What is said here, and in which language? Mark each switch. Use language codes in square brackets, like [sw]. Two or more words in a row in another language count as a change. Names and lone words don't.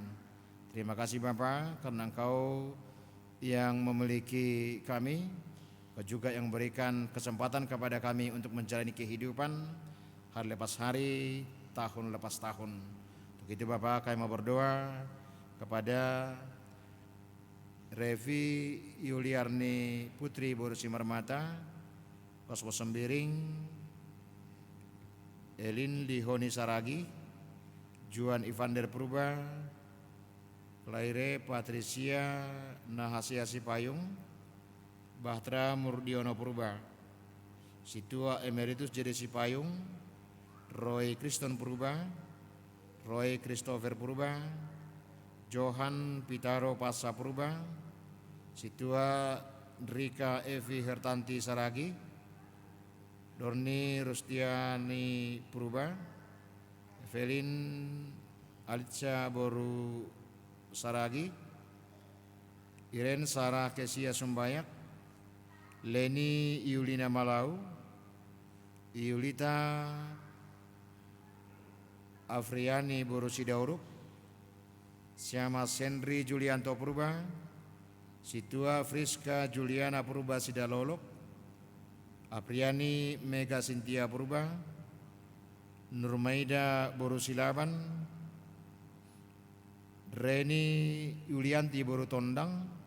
[id] Terima kasih Bapa, karena Engkau yang memiliki kami, Kau juga yang memberikan kesempatan kepada kami untuk menjalani kehidupan hari lepas hari, tahun lepas tahun. Untuk itu Bapa, kami mau berdoa kepada Revi Yuliarni Putri Borusi Marmata, Kosmo Sembiring, Elin Lihoni Saragi, Juan Ivander Purba, Claire Patricia Nahasia Sipayung, Bahtra Murdiono Purba, Situa Emeritus Jadi Sipayung, Roy Kristen Purba, Roy Christopher Purba, Johan Pitaro Pasa Purba, Situa Rika Evi Hertanti Saragi, Dorni Rustiani Purba, Evelyn Alitsa Boru Saragi, Iren Sarah Kesia Sumbayak, Leni Yulina Malau, Yulita Afriani Boru Sidauruk, Syama Sendri Julianto Purba, Situa Friska Juliana Purba Sidalolok, Apriani Mega Sintia Purba, Nurmaida Boru Silaban, Reni Yulianti Boru Tondang,